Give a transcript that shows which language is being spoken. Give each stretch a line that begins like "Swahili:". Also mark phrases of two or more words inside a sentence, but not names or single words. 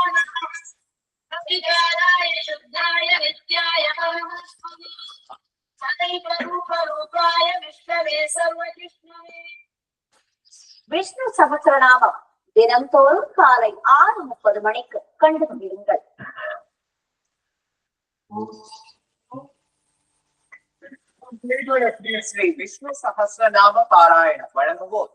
Sanskrit: नमः अभिजाताय शुद्धाय नित्याय परमस्मने सदैवरूपरूपाय विष्णवे सर्वजिष्णवे
Tamil: விஷ்ணு சகஸ்ரநாமம் தினம்தோறும் காலை 6:30 மணிக்கு கண்டு கொண்டிருங்கள். ஸ்ரீ விஷ்ணு சகஸ்ரநாம பாராயணம் வழங்குவோர்